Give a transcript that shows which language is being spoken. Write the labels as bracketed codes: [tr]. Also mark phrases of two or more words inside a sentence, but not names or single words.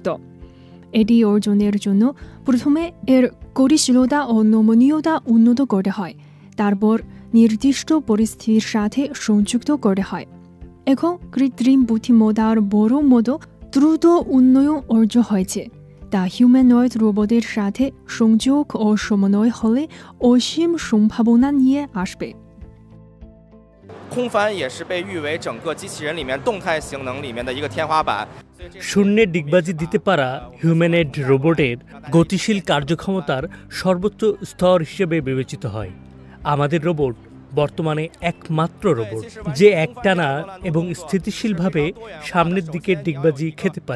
[bn] এটি অর্জনের জন্য প্রথমে এর গতিশীলতা ও নমনীয়তা উন্নত করতে হয়, তারপর নির্দিষ্ট পরিস্থিতির সাথে সংযুক্ত করতে হয়। এখন কৃত্রিম বুদ্ধিমত্তার বড় মতো দ্রুত উন্নয়ন অর্জন হয়েছে, তা হিউম্যানয়েড রোবটের সাথে সংযোগ ও সমন্বয় হলে অসীম সম্ভাবনা নিয়ে আসবে। [zh] 空翻也是被誉为整个机器人里面动态性能里面的一个天花板。 [bn] শূন্যে ডিগবাজি দিতে পারা হিউম্যানয়েড রোবটের গতিশীল কার্যক্ষমতার সর্বোচ্চ স্তর হিসেবে বিবেচিত হয়। আমাদের রোবট বর্তমানে একমাত্র রোবট যে একটানা এবং স্থিতিশীলভাবে সামনের দিকে ডিগবাজি খেতে পারে।